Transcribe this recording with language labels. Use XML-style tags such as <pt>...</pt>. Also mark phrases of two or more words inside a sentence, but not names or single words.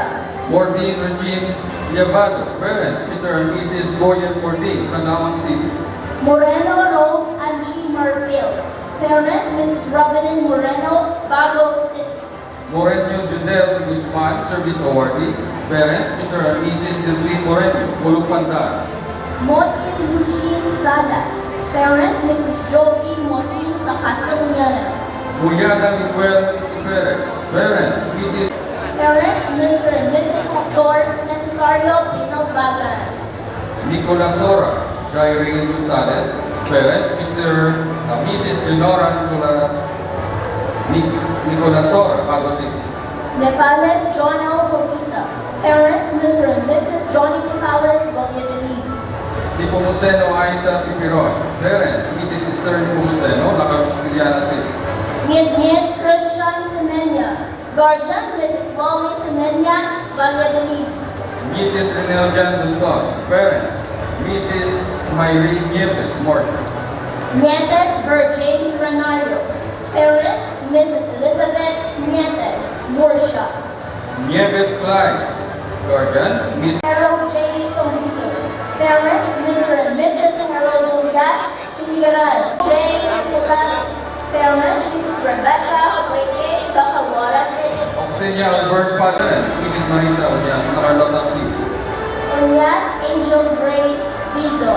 <en>Mordin Regine Yabado. Parents, Mr. and Mrs. Boyan Mordin, Canawang City. Moreno Rose Angie Marfield. Parent, Mrs. Robin Moreno, Bago City. Moreno Judel Guzman, Service Awardee. Parents, Mr. and Mrs. Delvin Moreno, Ulupandan. Motil Eugene Sadas. Parent, Mrs. Joey Motil La Castellana. Muyana Miguel Estiferes. Parents, Mrs. Parents, Mr. and Mrs. Hector Necesario Pinal Bagan. Nicolas Sora, Jairil Gonzalez. Parents, Mr. and Mrs. Leonora Nicolas Sora, Bago City. Nepales John L. Coquita. Parents, Mr. and Mrs. Johnny Nepales Valladolid. Nipomuceno Aiza Sipiron. Parents, Mrs. Esther Nipomuceno, La Castillana City. Ngit Christian Semenya. Guardian, Mrs. Lolly Semenya, Valladolid. Nietes Renel Jan Dulton. Parents, Mrs. Mayri Nietes, Morsha. Nietes Ver James Renario. Parent, Mrs. Elizabeth Nietes, Morsha. Nieves Clyde. Guardian, Miss Harold J. Sombrito. Parents, Mr. and Mrs. Harold Lugas, Inigaran. J. Nicola. Parents, Mrs. Rebecca Obreke, Bacawara City. Oxenia Albert Parents, Mrs. Marisa Onyas, La Carlota City. Onyas Angel Grace Bizon.</en>